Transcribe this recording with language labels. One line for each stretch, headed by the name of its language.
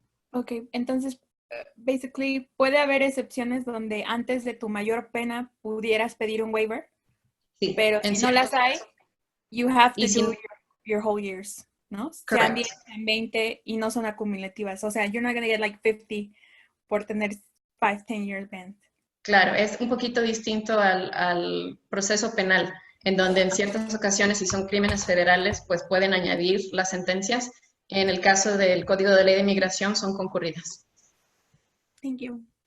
Spanish: Ok, entonces, basically, ¿puede haber excepciones donde antes de tu mayor pena pudieras pedir un waiver? Sí,
English: pero si no las hay, you have to do your whole years, ¿no?
Spanish: Sean 10, sean 20 y no son acumulativas.
English: O sea, you're not going to get like 50 por tener 5, 10 years banned.
Spanish: Claro, es un poquito distinto al proceso penal, en donde en ciertas ocasiones, si son crímenes federales, pues pueden añadir las sentencias. En el caso del Código de Ley de Inmigración son concurridas.
English: Thank you.